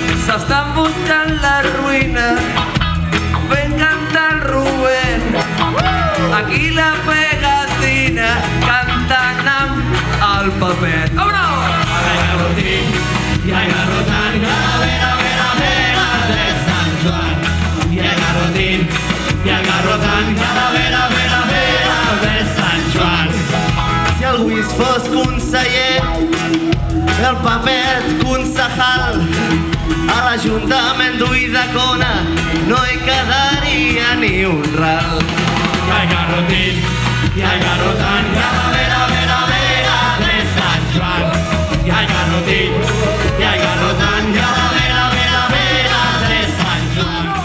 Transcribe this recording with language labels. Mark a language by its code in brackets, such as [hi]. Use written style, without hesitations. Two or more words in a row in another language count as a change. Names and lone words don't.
[ca] s'estan buscant la ruïna fent cantar el Rubén. Aquí la pegatina cantant amb el papet. [es] Vámonos! Hay garrotín y hay garrotán, calavera, vera, vera de San Juan. Y hay garrotín y hay garrotán, calavera, vera, vera de San Juan. [ca] Si el Lluís fos conseller, el papet concejal, a l'Ajuntament d'Ulldecona no hi quedaria ni un ral. [es] Y hay garrotín y hay garrotán, calavera, vera, vera de San Juan. Y hay garrotín y hay garrotán, calavera, vera, vera de San Juan.